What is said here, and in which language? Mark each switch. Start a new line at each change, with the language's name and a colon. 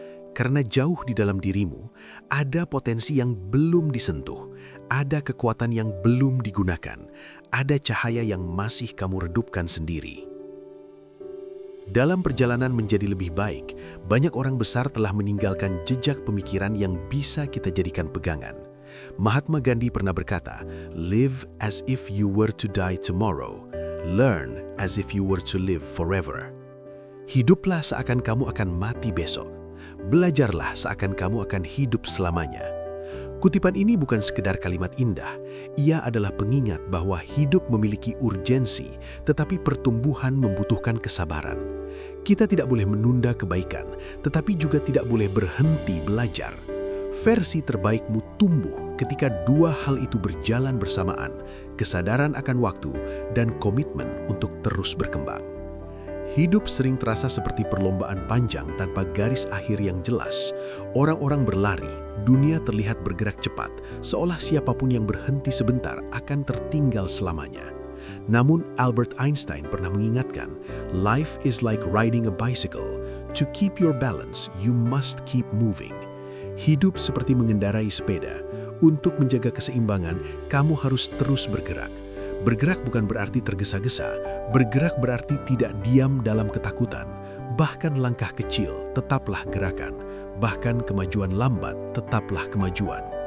Indonesian: Karena jauh di dalam dirimu, ada potensi yang belum disentuh, ada kekuatan yang belum digunakan, ada cahaya yang masih kamu redupkan sendiri. Dalam perjalanan menjadi lebih baik, banyak orang besar telah meninggalkan jejak pemikiran yang bisa kita jadikan pegangan.
English: Mahatma Gandhi
Indonesian: pernah berkata,
English: "Live as if you were to die tomorrow. Learn as if you were to live forever."
Indonesian: Hiduplah seakan kamu akan mati besok. Belajarlah seakan kamu akan hidup selamanya. Kutipan ini bukan sekedar kalimat indah. Ia adalah pengingat bahwa hidup memiliki urgensi, tetapi pertumbuhan membutuhkan kesabaran. Kita tidak boleh menunda kebaikan, tetapi juga tidak boleh berhenti belajar. Versi terbaikmu tumbuh ketika dua hal itu berjalan bersamaan, kesadaran akan waktu dan komitmen untuk terus berkembang. Hidup sering terasa seperti perlombaan panjang tanpa garis akhir yang jelas. Orang-orang berlari, dunia terlihat bergerak cepat, seolah siapapun yang berhenti sebentar akan tertinggal selamanya. Namun
English: Albert Einstein
Indonesian: pernah mengingatkan,
English: "Life is like riding a bicycle. To keep your balance, you must keep moving."
Indonesian: Hidup seperti mengendarai sepeda. Untuk menjaga keseimbangan, kamu harus terus bergerak. Bergerak bukan berarti tergesa-gesa, bergerak berarti tidak diam dalam ketakutan. Bahkan langkah kecil tetaplah gerakan, bahkan kemajuan lambat tetaplah kemajuan.